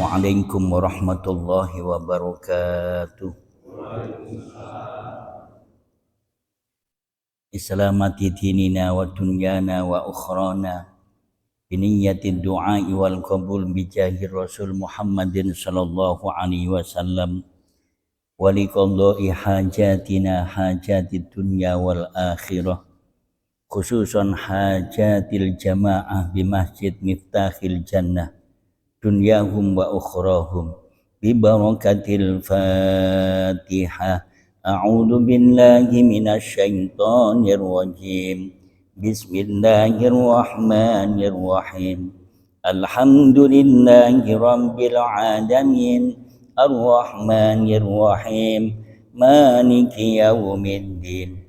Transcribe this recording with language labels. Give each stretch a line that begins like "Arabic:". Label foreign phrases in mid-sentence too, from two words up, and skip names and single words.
Arabic: السلام عليكم ورحمة الله وبركاته. لسلامة ديننا ودنيانا وأخرانا بنية الدعاء وال القبول بجاه رسول محمد صلى الله عليه وسلم ولقضاء حاجاتنا حاجة الدنيا والآخرة خصوصا حاجة الجماعة بمسجد مفتاح الجنة دنياهم وأخراهم ببركة الفاتحة. أعوذ بالله من الشيطان الرجيم. بسم الله الرحمن الرحيم. الحمد لله رب العالمين. الرحمن الرحيم مالك يوم الدين.